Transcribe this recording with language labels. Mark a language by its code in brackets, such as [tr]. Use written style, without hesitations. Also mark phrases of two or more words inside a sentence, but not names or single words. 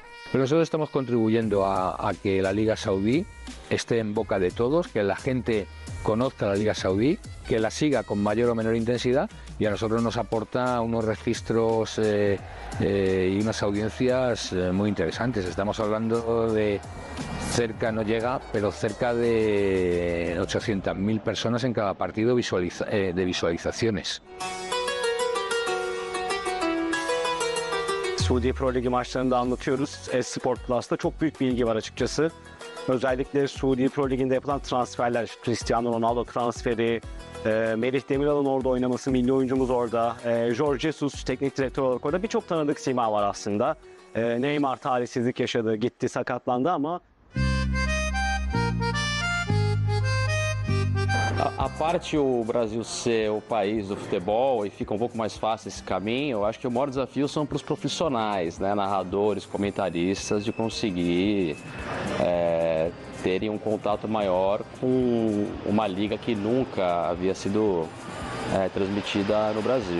[es] Pero nosotros estamos contribuyendo a que la Liga Saudí esté en boca de todos, que la gente conozca la Liga Saudí, que la siga con mayor o menor intensidad, y a nosotros nos aporta unos registros y unas audiencias muy interesantes. Estamos hablando de cerca, no llega, pero cerca de 800.000 personas en cada partido de visualizaciones. [tr] Suudi Pro Ligi maçlarını da anlatıyoruz. Sport Plus'ta çok büyük bir ilgi var açıkçası. Özellikle Suudi Pro Ligi'nde yapılan transferler, Cristiano Ronaldo transferi, Melih Demiral'ın orada oynaması, milli oyuncumuz orada, Jorge Jesus teknik direktör olarak orada, birçok tanıdık sima var aslında. Neymar talihsizlik yaşadı, gitti, sakatlandı ama [pt] A parte o Brasil ser o país do futebol e fica um pouco mais fácil esse caminho, eu acho que o maior desafio são para os profissionais, né, narradores, comentaristas, de conseguir terem um contato maior com uma liga que nunca havia sido transmitida no Brasil.